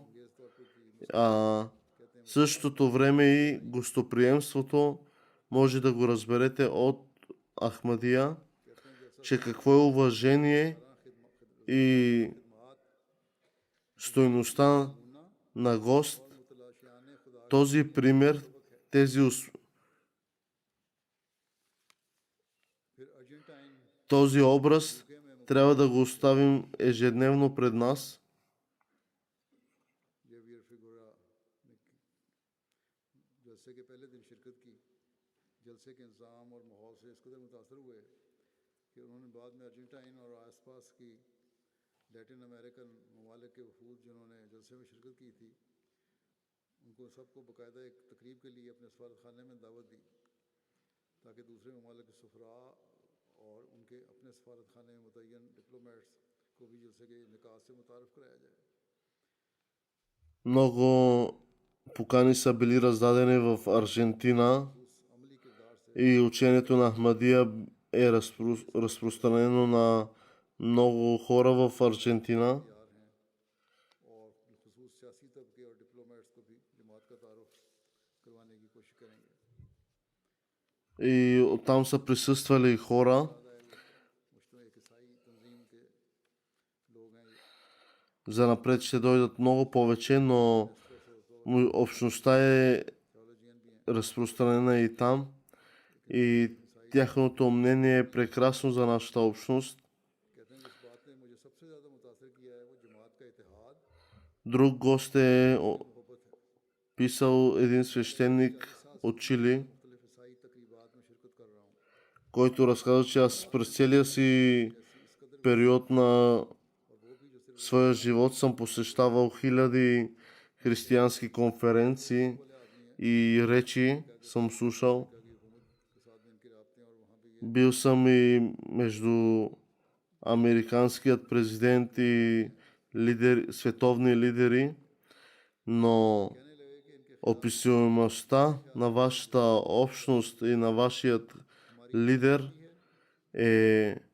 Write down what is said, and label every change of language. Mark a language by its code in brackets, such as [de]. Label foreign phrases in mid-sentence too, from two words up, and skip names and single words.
[bg] В същото време и гостоприемството може да го разберете от Ахмадия, че какво е уважение и стойността на гост. Този пример, този образ трябва да го оставим ежедневно пред нас. [ur] یہ ویر فیگورا نے جلسے کے پہلے دن شرکت کی، جلسے کے انتظام اور ماحول سے اس قدر متاثر ہوئے کہ انہوں نے بعد میں ارجنٹائن اور آس پاس کی لیٹن امریکن ممالک کے وفود جنہوں نے جلسے میں شرکت کی تھی، ان کو سب کو باقاعدہ ایک تقریب کے لیے اپنے سفارت خانے میں دعوت دی تاکہ دوسرے ممالک کے سفرا اور ان کے اپنے سفارت خانے میں متعین ڈپلومیٹس کو بھی جلسے کے نکاس سے متعارف کرایا جائے. [bg] Много покани са били раздадени в Аржентина и учението на Ахмадия е разпространено на много хора в Аржентина. [ur] اور خصوص سیاسی طبقے اور ڈپلومیٹس کو بھی جماعت کا تعارف کروانے کی کوشش کریں گے. [bg] И оттам са присъствали хора. [ur] مشتمل ایک عیسائی تنظیم کے لوگ ہیں یہ. [bg] За напред ще дойдат много повече, но общността е разпространена и там. И тяхното мнение е прекрасно за нашата общност. [ur] کہتے ہیں جس بات نے مجھے سب سے زیادہ متاثر کیا ہے وہ جماعت کا اتحاد [bg] Друг гост е писал един свещеник от Чили, [ur] مختلف عیسائی تقریبات میں شرکت کر رہا ہوں. [bg] който разказа, че аз през целия си период на своя живот съм посещавал хиляди християнски конференции и речи съм слушал. Бил съм и между американският президент и световни лидери, но описуемостта на вашата общност и на вашият лидер е...